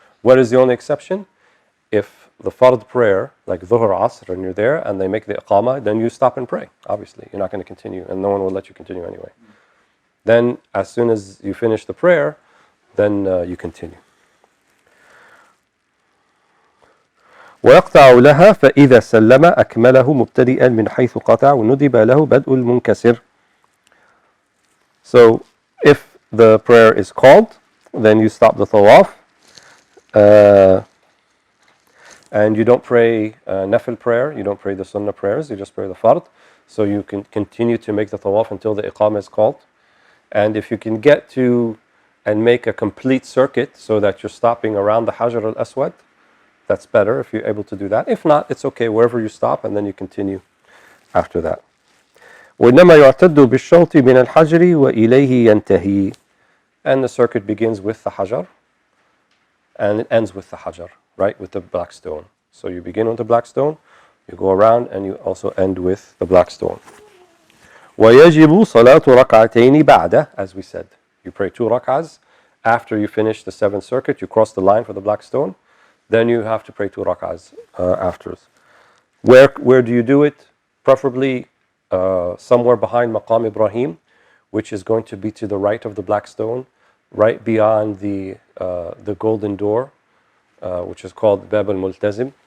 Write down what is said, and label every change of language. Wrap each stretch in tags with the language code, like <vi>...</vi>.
<en>What is the only exception? If the fard prayer, like Dhuhr, Asr, and you're there and they make the iqamah, then you stop and pray. Obviously, you're not going to continue, and no one will let you continue anyway. Then, as soon as you finish the prayer, then you continue.</en> <ar>ويقطع لها فإذا سلم أكمله مبتدئا من حيث قطع وندب له بدء المنكسر.</ar> <en>So, if the prayer is called, then you stop the tawaf, and you don't pray nafil prayer, you don't pray the sunnah prayers, you just pray the fard. So you can continue to make the tawaf until the iqamah is called. And if you can get to and make a complete circuit so that you're stopping around the Hajar al-Aswad, that's better if you're able to do that. If not, it's okay, wherever you stop, and then you continue after that.</en> <ar>وإنما يعتد بالشوط من الحجر وإليه ينتهي.</ar> <en>And the circuit begins with the Hajar, and it ends with the Hajar, right, with the black stone. So you begin with the black stone, you go around, and you also end with the black stone.</en> <ar>ويجب صلاة ركعتين بعده,</ar> <en>as we said. You pray 2 rak'ahs. After you finish the 7th circuit, you cross the line for the black stone. Then you have to pray 2 rak'ahs afterwards. Where do you do it? Preferably somewhere behind Maqam Ibrahim, which is going to be to the right of the black stone, right beyond the golden door, which is called Bab al-Multazim.</en>